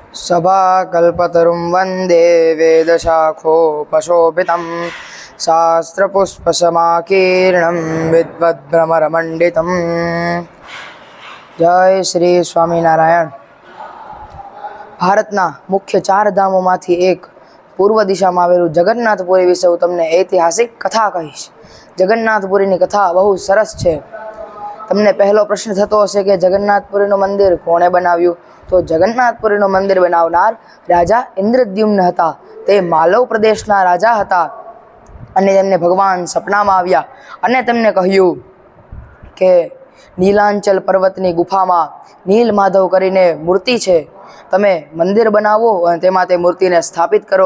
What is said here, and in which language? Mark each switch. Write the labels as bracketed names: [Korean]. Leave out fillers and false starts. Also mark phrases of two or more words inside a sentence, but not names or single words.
[Sanskrit] सभाकल्पतरुं वन्दे वेदशाखोपशोभितं शास्त्रपुष्पसमाकीर्णं विद्वद्भ्रमरमण्डितं। [Gujarati] જય શ્રી સ્વામીનારાયણ। ભારતના મુખ્ય 4 ધામોમાંથી એક પૂર્વ દિશામાં આવેલું જગન્નાથપુરી વિષે હું તમને ઐતિહાસિક કથા કહીશ। જગન્નાથપુરીની કથા બહુ સરસ છે। તમને પહેલો પ્રશ્ન થતો હશે કે જગન્નાથપુરીનું મંદિર કોણે બનાવ્યું? તો જગન્નાથપુરીનું મંદિર બનાવનાર રાજા ઇન્દ્રદ્યુમ્ન હતા। તે માલવ પ્રદેશના રાજા હતા અને તેમને ભગવાન સપનામાં આવ્યા અને તેમને કહ્યું કે નીલાંચલ પર્વતની ગુફામાં નીલમાધવ કરીને મૂર્તિ છે, તમે મંદિર બનાવો અને તેમાં તે મૂર્તિને સ્થાપિત કરો।